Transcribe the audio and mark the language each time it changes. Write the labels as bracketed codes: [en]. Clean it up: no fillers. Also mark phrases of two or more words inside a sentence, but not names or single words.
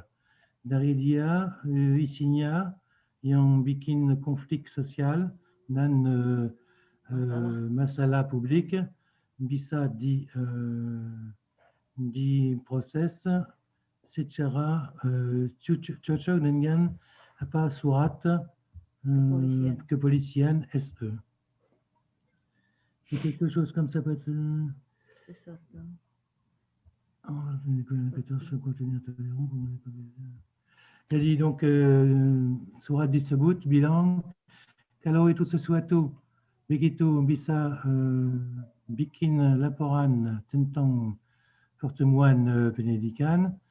[id] Dari dia isinya yang bikin konflik sosial dan masalah publik bisa diproses secara cocok dengan apa surat kepolisian SE. [fr] C'est quelque chose comme ça peut être. [id] sesuatu. Jadi donc surat disebut bilang kalau itu sesuatu begitu bisa bikin laporan tentang pertemuan pendidikan